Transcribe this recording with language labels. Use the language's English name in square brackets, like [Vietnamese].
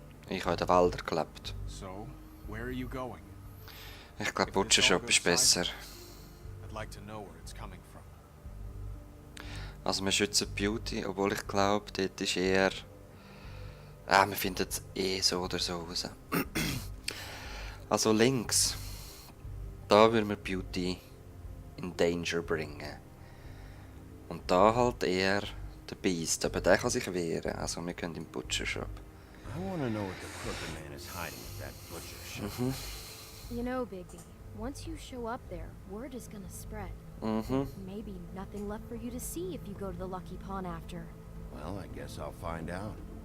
[German] Ich habe in den Wäldern gelebt. [English] So, where are you going? [German] Ich glaube, Butcher Shop ist besser. [English] I'd like to know where it's coming from. [German] Also wir schützen Beauty, obwohl ich glaube, dort ist eher... wir finden es eh so oder so raus. Also links. Da würden wir Beauty in Danger bringen. Und da halt eher der Beast, aber der kann sich wehren. Also wir können im Butcher Shop. [English] I want to know what the crooked man is hiding at that butcher shop. You know, Bigby, once you show up there, word is gonna spread. Maybe nothing left for you to see if you go to the Lucky Pawn after. Well, I guess I'll find out.